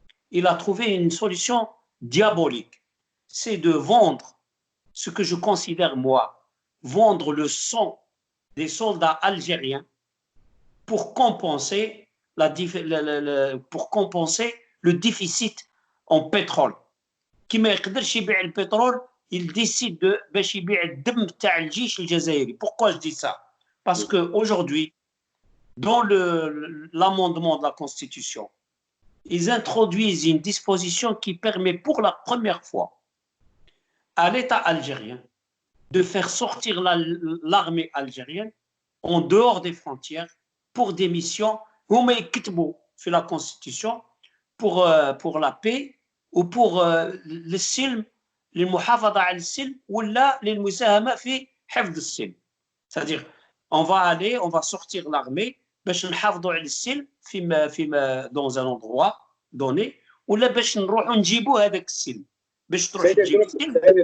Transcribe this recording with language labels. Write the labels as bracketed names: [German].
[French] Il a trouvé une solution diabolique. C'est de vendre ce que je considère, moi, vendre le sang des soldats algériens pour compenser le déficit en pétrole. Qui [Arabic] ما يقدرش يبيع البترول, [French] il décide de [Arabic] باش يبيع الدم تاع الجيش الجزائري. [French] Pourquoi je dis ça? Parce que aujourd'hui, dans l'amendement de la Constitution, ils introduisent une disposition qui permet pour la première fois à l'État algérien de faire sortir l'armée algérienne en dehors des frontières pour des missions [Arabic] هما يكتبوا في [French] la Constitution pour la paix ou pour [Arabic] السلم للمحافظة على السلم ولا للمساهمة في حفظ السلم. [French] C'est-à-dire on va sortir l'armée [Arabic] باش نحافظوا على السلم فيما [French] dans un endroit donné [Arabic] ولا باش نروحوا نجيبوا هذاك السلم باش تروح تجيب السلم.